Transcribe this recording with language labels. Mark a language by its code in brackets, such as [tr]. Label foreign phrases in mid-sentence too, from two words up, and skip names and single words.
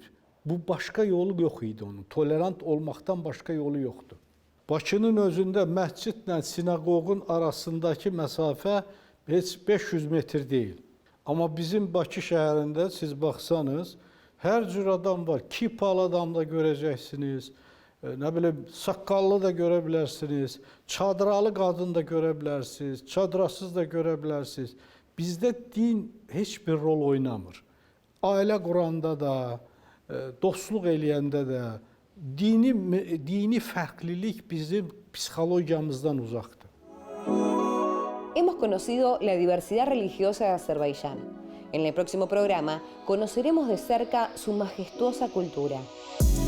[az] Bu başqa yolu yox idi onun. Tolerant olmaqdan başqa yolu yoxdur. Bakının özündə məscidlə sinagogun arasındakı məsafə heç 500 metr deyil. Amma bizim Bakı şəhərində siz baxsanız, hər cür adam var. Kipalı adam da görəcəksiniz. [tr] Ne bileyim, sakallı da görebilirsiniz, çadralı kadın da görebilirsiniz, çadrasız da görebilirsiniz. Bizde din hiçbir rol oynamır. Aile kuranda da, [az] dostluq eləyəndə də dini fərqlilik bizim psikologiyamızdan uzaqdır. [es] Hemos conocido la diversidad religiosa de Azerbaiyán. En el próximo programa conoceremos de cerca su majestuosa cultura.